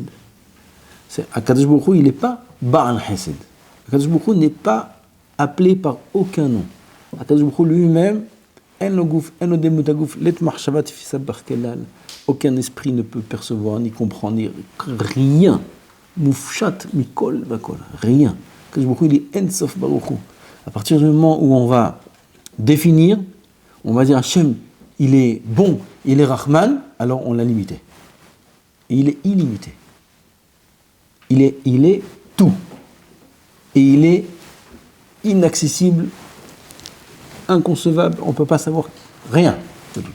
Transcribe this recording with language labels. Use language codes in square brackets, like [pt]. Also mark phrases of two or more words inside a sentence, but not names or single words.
[he] הקדוש ברוך הוא, [fr] il n'est pas [he] בעל חסד. הקדוש ברוך הוא [fr] n'est pas appelé par aucun nom. [he] הקדוש ברוך הוא [fr] lui-même, aucun esprit ne peut percevoir, ni comprendre, ni rien. [he] מופשט, מכל, בכל, rien. הקדוש ברוך הוא, [fr] il est [he] אין סוף ברוך הוא. [fr] À partir du moment où on va définir, on va dire Hachem, il est bon, il est Rahman, alors on l'a limité. Il est illimité. Il est tout. Et il est inaccessible, inconcevable, on ne peut pas savoir rien de lui.